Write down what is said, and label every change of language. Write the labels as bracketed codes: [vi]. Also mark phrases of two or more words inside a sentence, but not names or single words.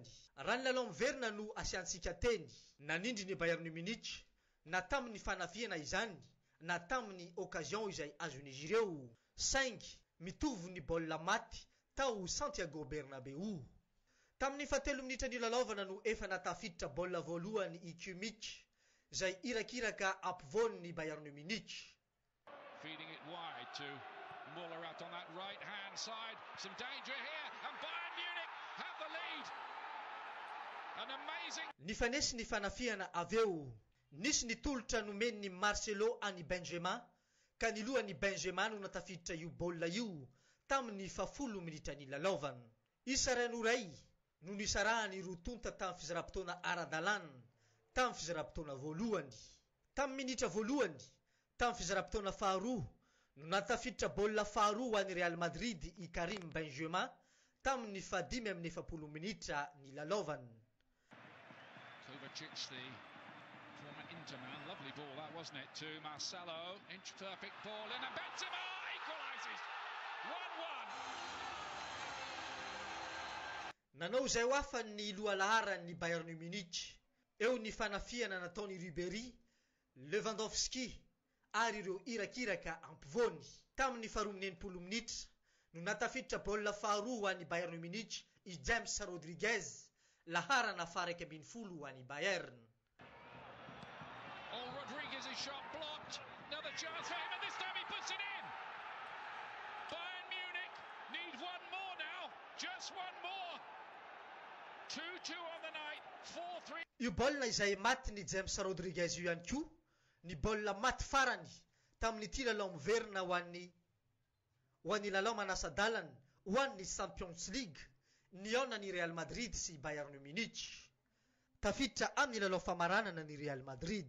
[mg] Raha ny lalao miverina no asiantsika teny nanindry ny Bayern de Munich na tamin'ny fanafiana izany na tamin'ny occasion izay azon'izy ireo saingy mitovy ny baolina maty tao Santiago Bernabeu. Tamin'ny 7 minitra ny lalaovana no efa natafiditra baolina voalohany i Kimmich izay irakiraka ampovoany ny Bayern de Munich. [en] Feeding it wide to Muller out on that right hand side, some danger here and Bayern Munich have the lead. An amazing [mg] Nifanesi ny fanafiana aveo nisy ny tolotra nomen'ny Marcelo any Benzema ka ny lohan'ny Benzema no natafiditra io baolina io tamin'ny 10 minitra ny lalaovana. Isa ranoray no nisarahany rotonta tamin'ny fizaram-potoana ara-dalàna tamin'ny fizaram-potoana voalohany. Tamin'ny minitra voalohany tamin'ny fizaram-potoana faharoa no natafiditra baolina faharoa ho an'ny Real Madrid i Karim Benzema tamin'ny 5 minitra ny lalaovana. [en] Kovacic, the former Inter man, lovely ball that wasn't it, to Marcelo, inch perfect ball in and Benzema equalises 1-1. [mg] Nanao izay ho afa ny lohalaharan'ny Bayern de Munich eo ny fanafiana nataony Ribéry, Lewandowski ary ireo irakiraka ampovoany. Tamin'ny 19 minitra no natafiditra baolina faharoa ho an'ny Bayern de Munich i James Rodriguez laharana 12 ho an'ny Bayern. [en] Oh, Rodriguez's shot blocked. Another chance for him, and this time he puts it in. Bayern Munich need one more now, just one more. 2-2 on the night, 4-3. [mg] Io baolina izay maty ny James Rodriguez io ihany koa ny baolina maty farany tamin'ity lalao miverina ho an'ny lalao manasa-dalana ho an'ny Champions League niona ny Real Madrid sy Bayern de Munich. Tafiditra amin'ny lalao famaranana ny Real Madrid.